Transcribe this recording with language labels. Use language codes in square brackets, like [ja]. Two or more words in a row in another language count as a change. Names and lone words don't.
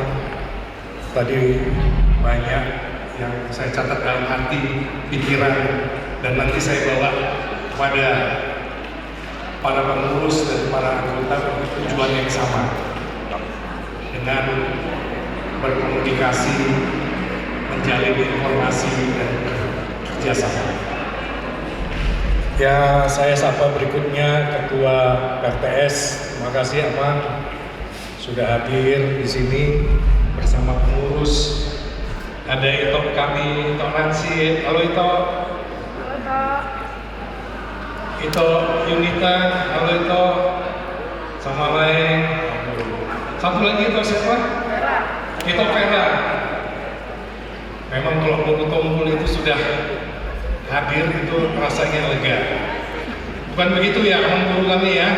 [id] Tadi banyak yang saya catat dalam hati, pikiran, dan nanti saya bawa kepada para pengurus dan para anggota untuk tujuan yang sama dengan berkomunikasi, menjalin informasi dan kerjasama. Ya, saya sapa berikutnya Ketua PLTS. Terima kasih Amang sudah hadir di sini bersama pengurus. Ada Ito kami, Ito Nancy, halo Ito. Ito Yunita, halo Ito. Sama lain. Satu lagi Ito siapa? Ito Vera. Memang kalau Guru Tompul itu sudah hadir itu rasanya lega. Bukan begitu ya Amang Guru kami ya.